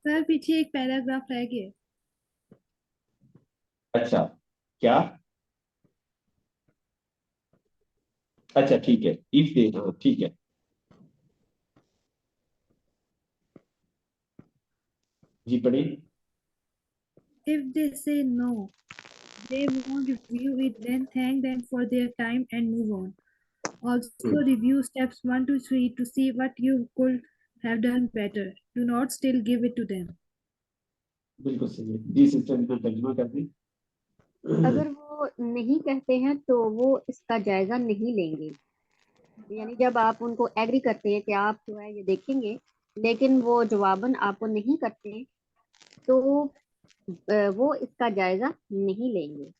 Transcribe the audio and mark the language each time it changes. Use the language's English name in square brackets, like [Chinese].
[Hindi] Sir पीछे एक paragraph रह गया। अच्छा, क्या? अच्छा ठीक है, इफ दे, हाँ ठीक है जी, पढ़िए। [English] If they say no, they won't review it, then thank them for their time and move on. Also review steps 1 to 3 to see what you could have done better. Do not still give it to them. [Hindi] बिल्कुल सही है जी sister, मैं तर्जुमा कर दी। अगर वो नहीं कहते हैं, तो वो इसका जायजा नहीं लेंगे। यानी जब आप उनको एग्री करते हैं कि आप जो है ये देखेंगे, लेकिन वो जवाबन आपको नहीं करते, तो वो इसका जायजा नहीं लेंगे।